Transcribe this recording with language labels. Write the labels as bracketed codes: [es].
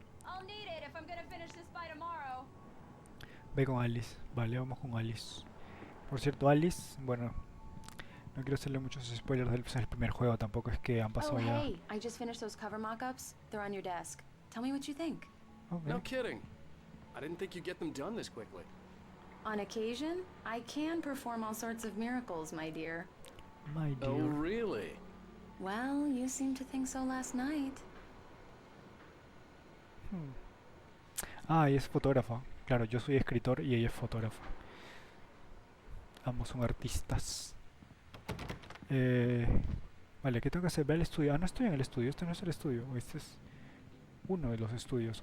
[en] I'll need it if I'm gonna finish this by tomorrow. [es] Ve con Alice. Vale, vamos con Alice. Por cierto, Alice, bueno, no quiero hacerle muchos spoilers del primer juego, tampoco es que han pasado Oh, ya. [en] hey, I just finished those cover mock-ups. They're on your desk. Tell me what you think. Okay. No kidding. I didn't think you'd get them done this quickly. On occasion, I can perform all sorts of miracles, my dear. My dear. Oh, really? Well, you seemed to think so last night. [es] Ah, ella es fotógrafa. Claro, yo soy escritor y ella es fotógrafa. Ambos son artistas. Vale, ¿qué tengo que hacer? Ve al estudio. Ah, no estoy en el estudio. Este no es el estudio. O este es uno de los estudios.